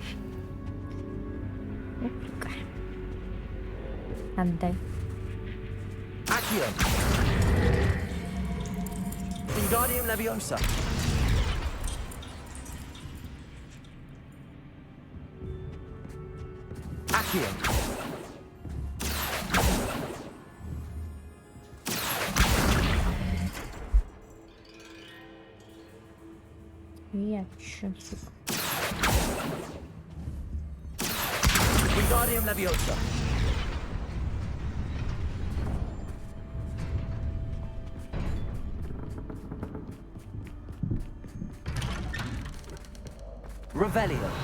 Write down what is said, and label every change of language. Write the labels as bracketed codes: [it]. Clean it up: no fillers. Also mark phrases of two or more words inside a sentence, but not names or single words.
[ru] Ну-ка. Отдай. [la] Accio. Wingardium Leviosa. Accio. [ru] Я чё, сука. [la] Wingardium Leviosa. Revelio.